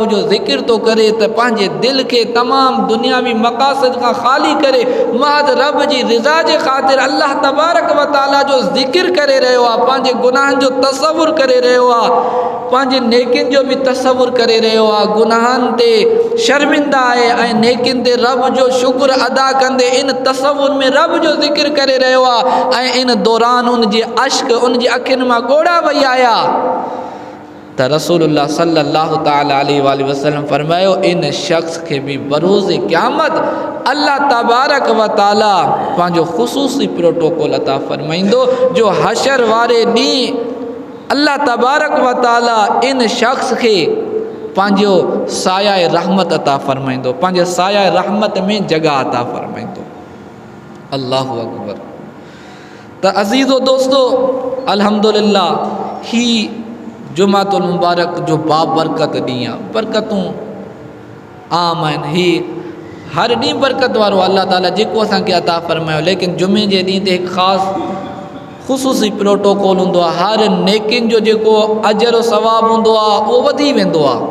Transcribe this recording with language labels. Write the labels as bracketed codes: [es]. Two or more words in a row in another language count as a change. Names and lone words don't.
[sd] जो ज़िक्र तो करे त पंहिंजे दिलि खे तमामु दुनियावी मक़ासिद खां ख़ाली करे महज़ रब जी रिज़ा जे ख़ातिर [ar] الله تبارك وتعالى [sd] जो ज़िक्र करे रहियो आहे, पंहिंजे गुनाहनि जो तसवुर करे रहियो आहे, पंहिंजे नेकियुनि जो बि तसवुर करे रहियो आहे, गुनाहनि ते शर्मिंदा आहे ऐं नेकियुनि ते रब जो शुक्र अदा कंदे इन तसवुर में रब जो ज़िक्र करे रहियो आहे ऐं इन दौरान उन जे अश्क उन जी अखियुनि मां ॻोढ़ा वही आया त रसूलुल्लाह [ar] صلى الله تعالى عليه وسلم [sd] फरमायो, इन शख्स के भी बरोज़ क़यामत [ar] الله تبارك وتعالى [sd] पंहिंजो ख़ुसूसी प्रोटोकॉल अता फरमाईंदो, जो हशर वारे ॾींहुं [ar] الله تبارك وتعالى [sd] इन शख्स के पंहिंजो साया रहमत अता फरमाईंदो, पंहिंजे साया रहमत में जगह अता फरमाईंदो। [ar] الله أكبر. [sd] त अज़ीज़ो दोस्तो, अल्हम्दुलिल्लाह ही जुमातुल मुबारक जो बाबरकत ॾींहुं आहे, बरकतूं आम आहिनि, ही हर ॾींहुं बरकत वारो [ar] الله تعالى [sd] जेको असांखे अता फरमायो, लेकिन जुमे जे ॾींहं ते हिकु ख़ासि ख़ुसूसी प्रोटोकॉल हूंदो आहे, हर नेकिन जो जेको अजर और सवाब हूंदो आहे उहो वधी वेंदो आहे।